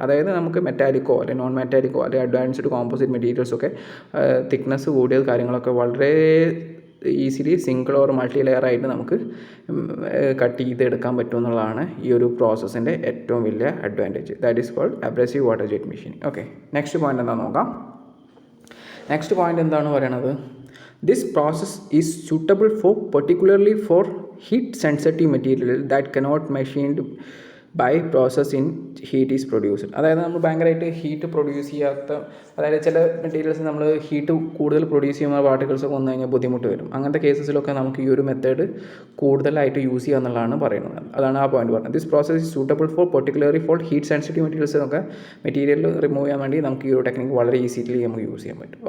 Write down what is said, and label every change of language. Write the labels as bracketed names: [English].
[Malayalam] അതായത് നമുക്ക് മെറ്റാലിക്കോ അല്ലെങ്കിൽ നോൺ മെറ്റാലിക്കോ അല്ലെങ്കിൽ അഡ്വാൻസ്ഡ് കോമ്പോസിറ്റ് മെറ്റീരിയൽസൊക്കെ തിക്നെസ് കൂടിയ കാര്യങ്ങളൊക്കെ വളരെ easily single or multi layer ആയിട്ട് നമുക്ക് കട്ട് ചെയ്തെടുക്കാൻ പറ്റും എന്നുള്ളതാണ് ഈ ഒരു പ്രോസസ്സിൻ്റെ ഏറ്റവും വലിയ advantage. [English] That is called abrasive water jet machining. Okay, [Malayalam] next point എന്താണെന്ന് നോക്കാം. നെക്സ്റ്റ് പോയിന്റ് എന്താണ് പറയണത്? [English] This process is suitable particularly for heat sensitive material that cannot machined by process in heat is produced. [Malayalam] അതായത് നമ്മൾ ഭയങ്കരമായിട്ട് heat produce ചെയ്യാത്ത, അതായത് ചില മെറ്റീരിയൽസ് നമ്മൾ ഹീറ്റ് കൂടുതൽ പ്രൊഡ്യൂസ് ചെയ്യുന്ന പാർട്ടിക്കിൾസൊക്കെ വന്നു കഴിഞ്ഞാൽ ബുദ്ധിമുട്ട് വരും. അങ്ങനത്തെ കേസസിലൊക്കെ നമുക്ക് ഈ ഒരു മെത്തേഡ് കൂടുതലായിട്ട് യൂസ് ചെയ്യുക എന്നുള്ളതാണ് പറയുന്നത്. അതാണ് ആ പോയിന്റ് പറഞ്ഞത്. [English] this process is suitable particularly for heat sensitive [Malayalam] മെറ്റീരിയൽസൊക്കെ material remove ചെയ്യാൻ വേണ്ടി നമുക്ക് ഈ ഒരു ടെക്നിക്ക് വളരെ ഈസിലി നമുക്ക് യൂസ് ചെയ്യാൻ പറ്റും.